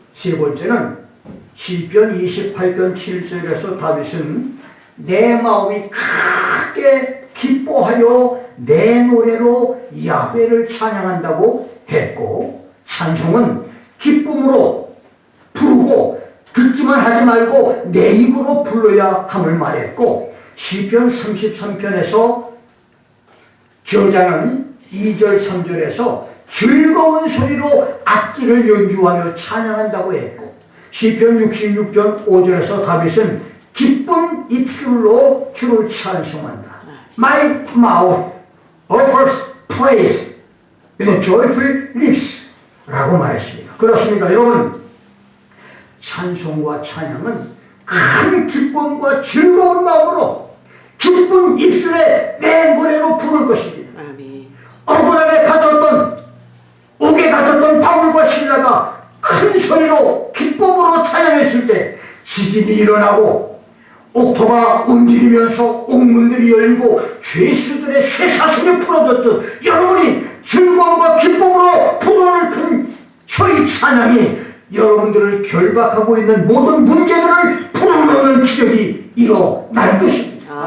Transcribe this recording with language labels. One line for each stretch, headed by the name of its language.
Korean: 세 번째는 시편 28편 7절에서 다윗은 내 마음이 크게 기뻐하여 내 노래로 야훼를 찬양한다고 했고, 찬송은 기쁨으로 부르고 듣기만 하지 말고 내 입으로 불러야 함을 말했고, 시편 33편에서 저자는 2절 3절에서 즐거운 소리로 악기를 연주하며 찬양한다고 했고, 시편 66편 5절에서 다윗은 기쁜 입술로 주를 찬송한다.
English: My mouth offers praise with joyful lips
Korean: 라고 말했습니다. 그렇습니다. 여러분, 찬송과 찬양은 큰 기쁨과 즐거운 마음으로 기쁜 입술에 내 노래로 부를 것입니다. 아멘. 억울하게 갇혔던, 옥에 갇혔던 바울과 실라가 큰 소리로 기쁨으로 찬양했을 때 지진이 일어나고 옥토가 움직이면서 옥문들이 열리고 죄수들의 쇠사슬이 풀어졌듯 여러분이 즐거움과 기쁨으로 부르는 큰 소리 찬양이 여러분들을 결박하고 있는 모든 문제들을 풀어놓는 기적이 일어날 것입니다.